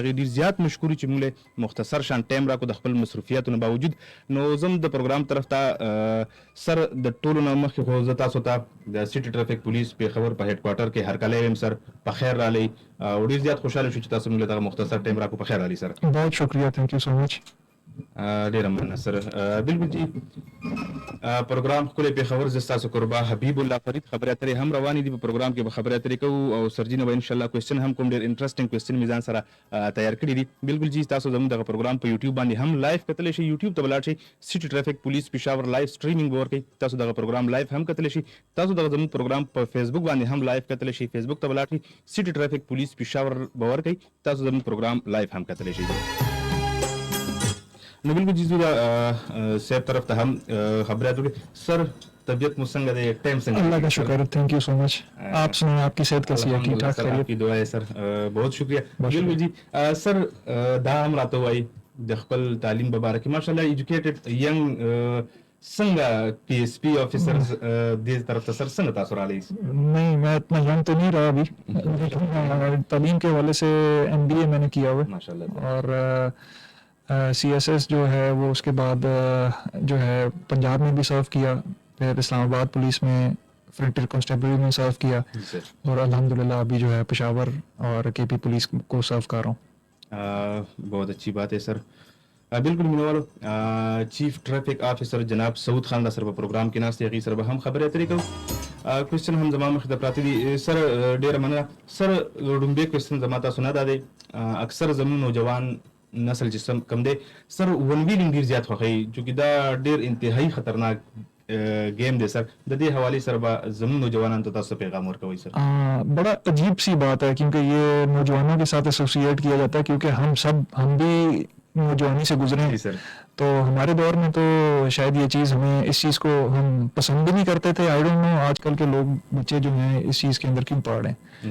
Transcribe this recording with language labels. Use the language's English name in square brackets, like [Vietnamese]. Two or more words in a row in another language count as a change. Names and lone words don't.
[Pashto] دغه ډېر زیات مشکور چې موږ مختصر شان ټایم راکړو د خپل مصروفیاتو نه باوجود. نو زم د پروګرام طرف ته سر د ټولو نه مخکې خو زه تاسو ته د سټي ټرافیک پولیس پیښور په هډ کوارټر کې هرکلی وایم سر په خیر رالی او ډېر زیات خوشحاله شو چې تاسو موږ له دغه مختصر ټایم راکړو. په خیر رالی سر. [Urdu] بہت شکریہ, [English] thank you so much. [Pashto] ډېره مننه سر. بالکل جی پروګرام ښکلی پیښور زه ستاسو قربا حبیب الله فرید. خبرې اترې هم روانې دي په پروګرام کې به خبرې اترې کوو او سرجي نه به انشاءالله کوېسچن هم کوم ډېر [English] interesting question [Pashto] مې ځان سره تیار کړي دي. بالکل جی تاسو زموږ دغه پروګرام په یوټیوب باندې هم لایف کتلی شئ. یوټیوب ته به لاړ شئ سټي ټرافیک پولیس پېښور [English] live streaming [Pashto] به ورکوئ. تاسو دغه پروګرام لایف هم کتلی شئ. تاسو دغه زموږ پروګرام په فیسبوک باندې هم لایف کتلی شئ. فیسبوک ته به لاړ شئ سټي ټرافیک پولیس پېښور به ورکوئ. تاسو زموږ پروګرام لایف هم کتلی شئ. نو بالکل جی زه صاحب طرف ته هم خبرات وکړي. سر طبیعت مو څنګه دی؟ ټایم څنګه؟ [Urdu] اللہ کا شکر, [English] thank you so much. [Urdu] آپ سنیں آپ کی صحت کیسی ہے؟ ٹھیک ٹھاک خیریت؟ آپ کی دعا ہے سر, بہت شکریہ. [Pashto] بالکل جی سر دا هم راته وایي د خپل تعلیم په باره کې ماشاءالله [English] educated young [Pashto] څنګه پی ایس پی آفیسرز دې طرف ته سر څنګه تاسو رالی؟ [Urdu] نہیں میں اتنا ینگ تو نہیں رہا ابھی, لیکن تعلیم کے حوالے سے ایم بی اے میں نے کیا ہوا ہے ماشاءاللہ, اور سی ایس ایس جو ہے وہ اس کے بعد جو ہے پنجاب میں بھی سرو کیا, پھر اسلام آباد پولیس میں فرنٹیئر کانسٹیبلری میں سرو کیا, اور الحمدللہ ابھی جو ہے پشاور اور کے پی پولیس کو سرو کر رہا ہوں. بہت اچھی بات ہے سر. [Pashto] بالکل مینوالو چیف ټرافیک افیسر جناب سعود خان دا سر په پروګرام کې ناست دی. هغې سره به هم خبرې اترې کوو. کوېسچن هم زما مخې ته پراته دي سر. ډېره مننه سر. لومړی کوېسچن زما تاسو نه دا دی, اکثر زموږ نوجوان نسل چې کم دی سر [English] one wheeling [Pashto] ډېر زیات خوښوي, چونکې دا ډېر انتهایی خطرناک گیم دی سر. د دې حوالې سره به زموږ نوجوانانو ته تاسو پیغام ورکوئ سر؟ [Urdu] بڑا عجیب سی بات ہے کیونکہ یہ نوجوانوں کے ساتھ ایسوسیٹ کیا جاتا ہے, کیونکہ ہم بھی نوجوانی سے گزرے ہیں سر. تو ہمارے دور میں تو شاید یہ چیز ہمیں اس چیز کو ہم پسند بھی نہیں کرتے تھے. [English] I don't know [Urdu] آج کل کے لوگ بچے جو ہیں اس چیز کے اندر کیوں پڑ رہے ہیں.